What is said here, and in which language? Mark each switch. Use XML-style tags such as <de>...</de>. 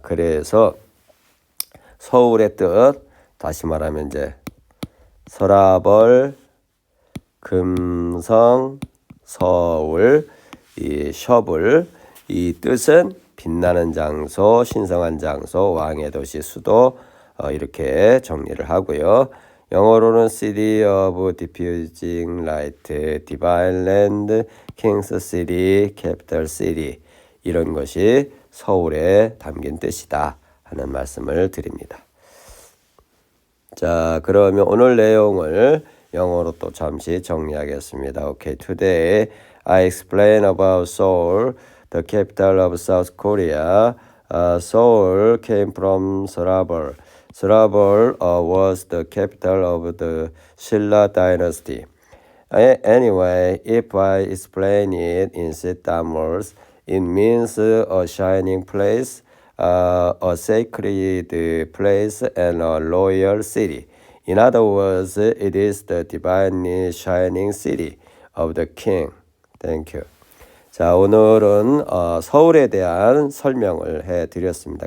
<ko>그래서 서울의 뜻, 다시 말하면 이제 서라벌, 금성, 서울, 이 셔블, 이 뜻은 빛나는 장소, 신성한 장소, 왕의 도시, 수도, 이렇게 정리를 하고요. 영어로는</ko> <en>City of Diffusing Light, Divine Land, King's City, Capital City,</en> <ko>이런 것이 서울에 담긴 뜻이다 하는 말씀을 드립니다. 자, 그러면 오늘 내용을 영어로 또 잠시 정리하겠습니다.</ko> <en>Okay, today I explain about Seoul, the capital of South Korea. Seoul came from Sorabol. Sorabol was the capital of the Silla dynasty. Anyway, if I explain it in Sittard words, it means a shining place, a sacred place, and a royal city. In other words, it is the divinely shining city of the king. Thank you.</en> <ko>자, 오늘은 서울에 대한 설명을 해드렸습니다.</ko>